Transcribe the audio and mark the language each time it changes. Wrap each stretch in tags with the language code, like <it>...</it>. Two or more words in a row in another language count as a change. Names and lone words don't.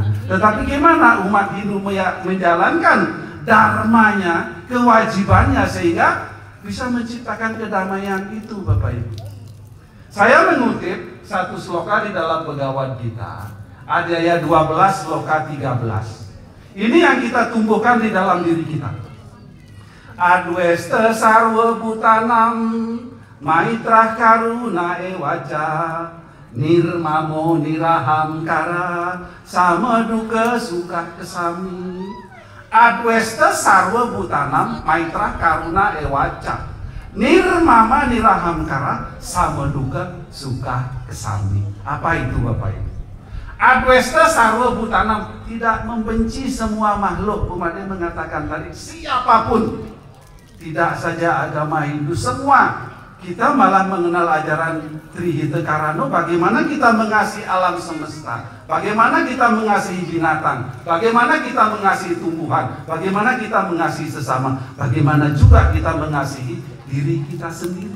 <id>Tetapi gimana umat Hindu menjalankan dharmanya, kewajibannya sehingga bisa menciptakan kedamaian itu Bapak Ibu. Saya mengutip satu sloka di dalam Bhagavad Gita, Adhyaya 12 sloka 13. Ini yang kita tumbuhkan di dalam diri kita.</id> <sa>अद्वेष्टा सर्व भूतानां मैत्रः करुणः एव च निर्ममः निरहंकारः सम दुःख सुखः क्षमी अद्वेष्टा सर्व भूतानां मैत्रः करुणः एव च. निर्ममः निरहंकारः सम दुःख सुखः क्षमी.</sa> <id>Apa itu Bapak Ibu?</id> <sa>अद्वेष्टा सर्व भूतानां,</sa> <id>tidak membenci semua makhluk. Umatnya mengatakan tadi siapapun, tidak saja agama Hindu, semua. Kita malah mengenal ajaran Trihita Karano, bagaimana kita mengasihi alam semesta, bagaimana kita mengasihi binatang, bagaimana kita mengasihi tumbuhan, bagaimana kita mengasihi sesama, bagaimana juga kita mengasihi diri kita sendiri.</id>